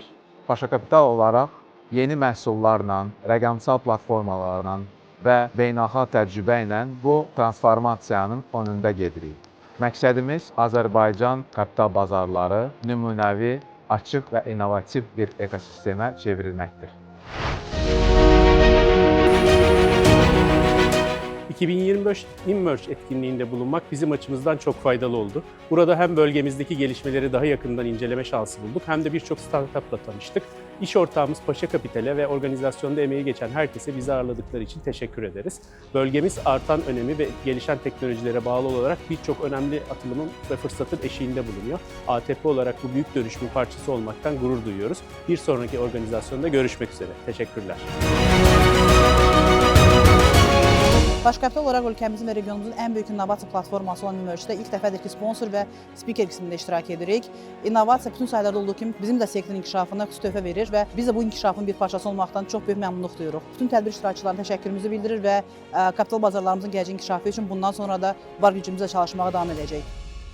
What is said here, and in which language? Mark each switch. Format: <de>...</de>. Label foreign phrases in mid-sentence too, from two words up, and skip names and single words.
<az>Paşa Kapital olaraq yeni məhsullarla, rəqəmsal platformalarla və beynəlxalq təcrübə ilə bu transformasiyanın önündə gedirik. Məqsədimiz Azərbaycan kapital bazarları nümunəvi, açıq və innovativ bir ekosistemə çevrilməkdir.</az> <tr>2025 InMerge etkinliğinde bulunmak bizim açımızdan çok faydalı oldu. Burada hem bölgemizdeki gelişmeleri daha yakından inceleme şansı bulduk hem de birçok startupla tanıştık. İş ortağımız Paşa Kapital'e ve organizasyonda emeği geçen herkese bizi ağırladıkları için teşekkür ederiz. Bölgemiz artan önemi ve gelişen teknolojilere bağlı olarak birçok önemli atılımın ve fırsatın eşiğinde bulunuyor. ATP olarak bu büyük dönüşümün parçası olmaktan gurur duyuyoruz. Bir sonraki organizasyonda görüşmek üzere. Teşekkürler.</tr> <az>Paşa Kapital olaraq ölkəmizin və regionumuzun ən böyük innovasiya platforması olan InMerge-də ilk dəfədir ki, sponsor və spiker qismində iştirak edirik. İnnovasiya bütün sahələrdə olduğu kimi bizim də sektorun inkişafına xüsusi töhfə verir və biz də bu inkişafın bir parçası olmaqdan çox böyük məmnunluq duyuruq. Bütün tədbir iştirakçılarına təşəkkürümüzü bildirir və kapital bazarlarımızın gələcək inkişafı üçün bundan sonra da var gücümüzlə çalışmağa davam edəcək.</az>